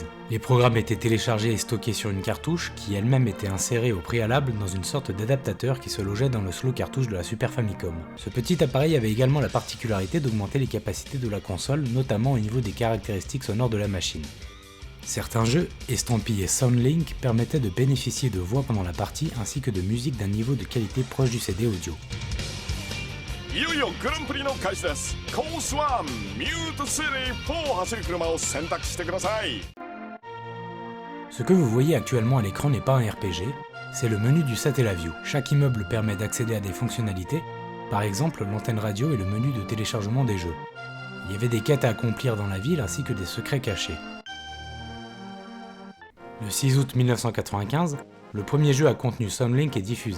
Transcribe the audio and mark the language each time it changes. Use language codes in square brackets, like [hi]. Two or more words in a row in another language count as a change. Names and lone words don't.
[fr] Les programmes étaient téléchargés et stockés sur une cartouche qui elle-même était insérée au préalable dans une sorte d'adaptateur qui se logeait dans le slot cartouche de la Super Famicom. Ce petit appareil avait également la particularité d'augmenter les capacités de la console, notamment au niveau des caractéristiques sonores de la machine. Certains jeux, estampillés Soundlink, permettaient de bénéficier de voix pendant la partie ainsi que de musique d'un niveau de qualité proche du CD audio. [ja] いよいよグランプリの開始です。コース1ミュートシティ4を走る車を選択してください。 [fr] Ce que vous voyez actuellement à l'écran n'est pas un RPG, c'est le menu du Satellaview. Chaque immeuble permet d'accéder à des fonctionnalités, par exemple l'antenne radio et le menu de téléchargement des jeux. Il y avait des quêtes à accomplir dans la ville ainsi que des secrets cachés. Le 6 août 1995, le premier jeu à contenu Soundlink est diffusé.